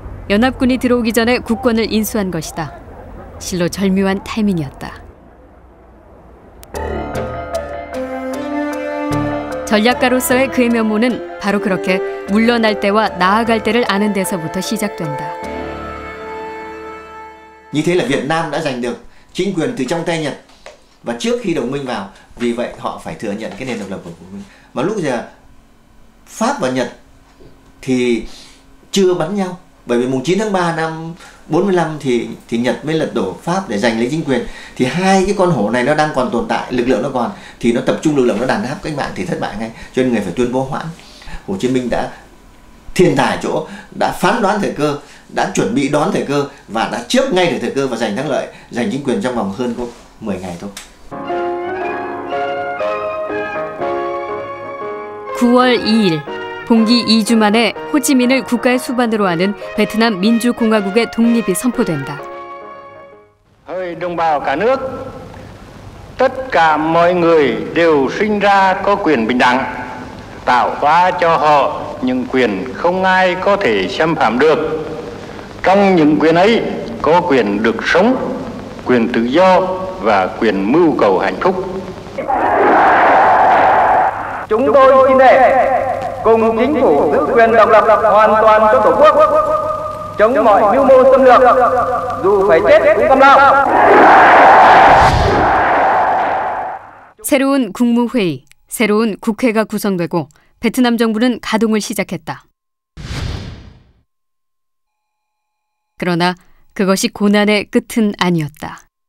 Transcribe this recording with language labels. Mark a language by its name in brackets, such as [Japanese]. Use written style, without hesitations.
[Korean] 연합군이 들어오기 전에 국권을 인수한 것이다. 실로 절묘한 타이밍이었다. 전략가로서의 그의 면모는 바로 그렇게 물러날 때와 나아갈 때를 아는 데서부터 시작된다. [Vietnamese] Như thế là Việt Nam đã giành được chính quyền từ trong tay Nhật và trước khi đồng minh vào, vì vậy họ phải thừa nhận cái nền độc lập của mình. Mà lúc giờ Pháp và Nhật thì chưa bắn nhau, bởi vì mùng 9 tháng 3 năm 45 thì Nhật mới lật đổ Pháp để giành lấy chính quyền. Thì hai cái con hổ này nó đang còn tồn tại, lực lượng nó còn, thì nó tập trung lực lượng nó đàn áp cách mạng thì thất bại ngay. Cho nên người phải tuyên bố hoãn. Hồ Chí Minh đã thiên tài chỗ, đã phán đoán thời cơ, đã chuẩn bị đón thời cơ và đã trước ngay được thời cơ và giành thắng lợi, giành chính quyền trong vòng hơn có 10 ngày thôi. [Korean] 9월 2일, 봉기 2주 만에 호치민을 국가의 수반으로 하는 베트남 민주공화국의 독립이 선포된다. [Vietnamese] Hỡi đồng bào cả nước, tất cả mọi người đều sinh ra có quyền bình đẳng, tạo hóa cho họ những quyền không ai có thể xâm phạm được. Trong những quyền ấy có quyền được sống, quyền tự do và quyền mưu cầu hạnh phúc. Chúng tôi xin thề cùng chính phủ giữ quyền độc lập hoàn toàn cho Tổ quốc, chống mọi mưu mô xâm lược, dù phải chết cũng cam lao. [Korean] 새로운 국무회의, 새로운 국회가 구성되고 베트남 정부는 가동을 시작했다. 그러나 그것이 고난의 끝은 아니었다.